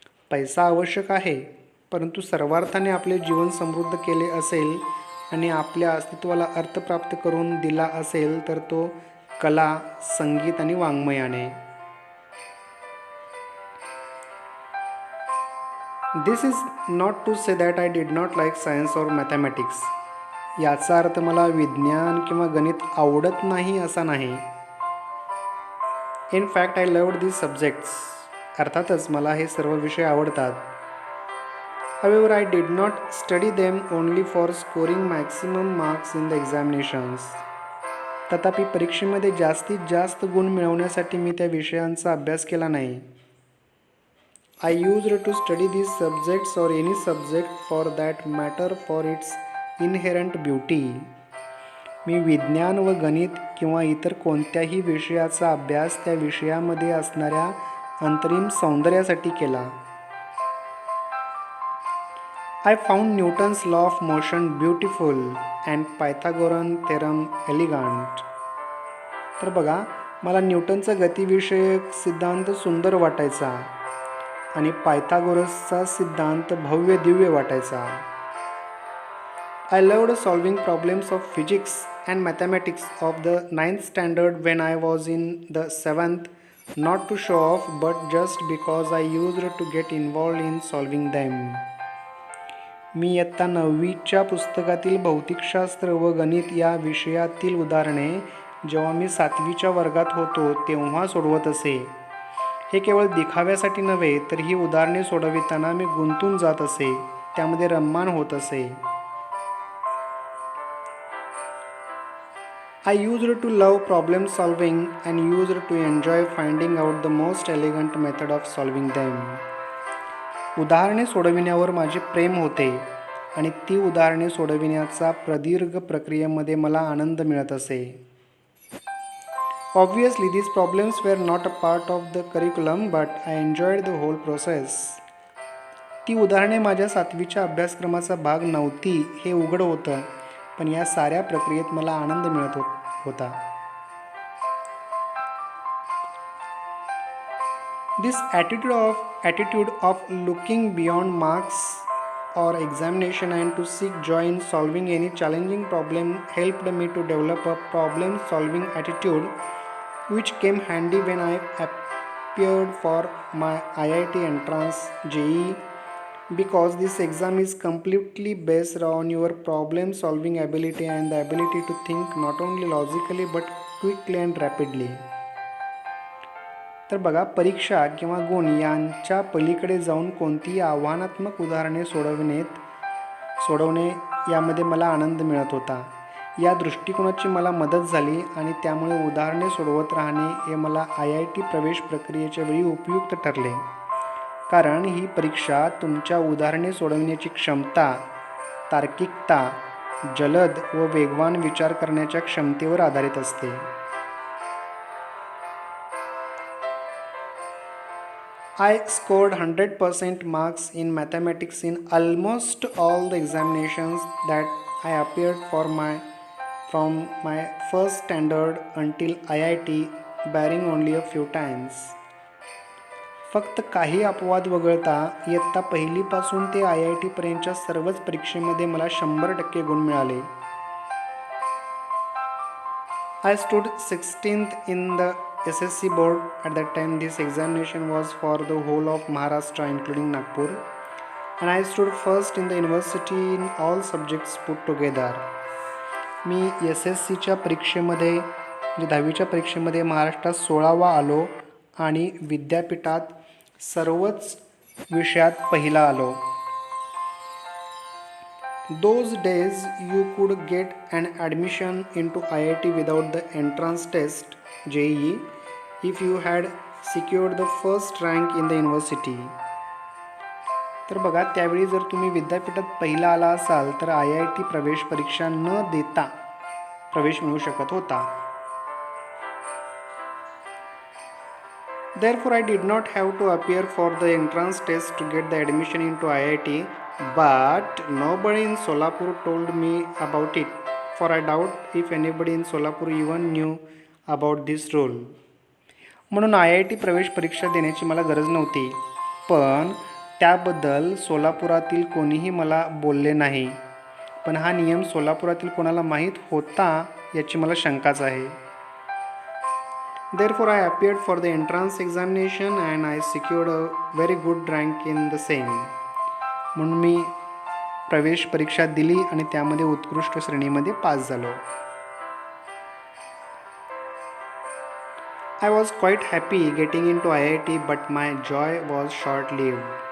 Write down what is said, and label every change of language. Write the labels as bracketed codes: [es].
[mr] पैसा आवश्यक आहे, परंतु सर्वार्थाने आपले जीवन समृद्ध केले असेल आणि आपल्या अस्तित्वाला अर्थ प्राप्त करून दिला असेल तर तो कला, संगीत आणि वाङ्मयाने. [en] This is not to say that I did not like science or mathematics. [mr] याचा अर्थ मला विज्ञान किंवा गणित आवडत नाही असा नाही. [en] In fact, I loved these subjects. [mr] अर्थातच मला हे सर्व विषय आवडतात. [en] However, I did not study them only for scoring maximum marks in the examinations. [mr] तथापि परीक्षेमध्ये जास्तीत जास्त गुण मिळवण्यासाठी मी त्या विषयांचा अभ्यास केला नाही. [en] I used to study these subjects or any subject for that matter for its inherent beauty. [mr] मी विज्ञान व गणित किंवा इतर कोणत्याही विषयाचा अभ्यास त्या विषयामध्ये असणाऱ्या अंतरिम सौंदर्यासाठी केला. [en] I found Newton's law of motion beautiful and Pythagorean theorem elegant. [mr] तर बघा, मला न्यूटनचा गतिविषयक सिद्धांत सुंदर वाटायचा आणि पायथागोरसचा सिद्धांत भव्य दिव्य वाटायचा. [en] I loved solving problems of physics and mathematics of the 9th standard when I was in the 7th, not to show off but just because I used to get involved in solving them. [mr] मी इयत्ता 9वीच्या पुस्तकातील भौतिकशास्त्र व गणित या विषयातील उदाहरणे जेव्हा मी 7वीच्या वर्गात होतो तेव्हा सोडवत असे. हे केवळ दिखाव्यासाठी नव्हे तर ही उदाहरणे सोडविताना मी गुंतून जात असे, त्यामध्ये रममाण होत असे. [en] I used to love problem solving and used to enjoy finding out the most elegant method of solving them. [mr] उदाहरणे सोडविण्यावर माझे प्रेम होते आणि ती उदाहरणे सोडविण्याचा प्रदीर्घ प्रक्रियेमध्ये मला आनंद मिळत असे. [en] Obviously, these problems were not a part of the curriculum, but I enjoyed the whole process. [mr] ती उदाहरणे माझ्या 7वीच्या अभ्यासक्रमाचा भाग नव्हती हे उघड होतं, पण या साऱ्या प्रक्रियेत मला आनंद मिळत होता. [en] This attitude of looking beyond marks or examination and to seek joy in solving any challenging problem helped me to develop a problem solving attitude which came handy when I appeared for my IIT entrance JEE, because this exam is completely based on your problem solving ability and the ability to think not only logically but quickly and rapidly. [mr] तर बघा, परीक्षा किंवा गुण यांच्या पलीकडे जाऊन कोणतीही आव्हानात्मक उदाहरणे सोडवणे यामध्ये मला आनंद मिळत होता. या दृष्टिकोनाची मला मदत झाली आणि त्यामुळे उदाहरणे सोडवत राहणे हे मला IIT प्रवेश प्रक्रियेच्या वेळी उपयुक्त ठरले, कारण ही परीक्षा तुमच्या उदाहरणे सोडवण्याची क्षमता, तार्किकता, जलद व वेगवान विचार करण्याच्या क्षमतेवर आधारित असते. [en] I scored 100% marks in mathematics in almost all the examinations that I appeared for from my first standard until IIT, barring only a few times. [mr] फक्त काही अपवाद वगळता इयत्ता पहिलीपासून ते IIT पर्यंतच्या सर्वच परीक्षेमध्ये मला 100% गुण मिळाले. [en] I stood 16th in the SSC board. At that time this examination was for the whole of Maharashtra including Nagpur, and I stood first in the university in all subjects put together. [mr] मी SSCच्या परीक्षेमध्ये म्हणजे 10वीच्या परीक्षेमध्ये महाराष्ट्रात 16वा आलो आणि विद्यापीठात सर्वच विषयात पहिला आलो. [en] Those days you could get an admission into IIT without the entrance test JEE if you had secured the first rank in the university. [mr] तर बघा, त्यावेळी जर तुम्ही विद्यापीठात पहिला आला असाल तर IIT प्रवेश परीक्षा न देता प्रवेश मिळू शकत होता. [en] Therefore, I did not have to appear for the entrance test to get the admission into IIT, but nobody in Solapur told me about it, for I doubt if anybody in Solapur even knew about this rule. [mr] म्हणून IIT प्रवेश परीक्षा देण्याची मला गरज नव्हती, पण त्याबद्दल सोलापुरातील कोणीही मला बोलले नाही. पण हा नियम सोलापुरातील कोणाला माहीत होता याची मला शंकाच आहे. [en] Therefore, I appeared for the entrance examination and I secured a very good rank in the same. [mr] म्हणून मी प्रवेश परीक्षा दिली आणि त्यामध्ये उत्कृष्ट श्रेणीमध्ये पास झालो. [en] I was quite happy getting into IIT, but my joy was short-lived.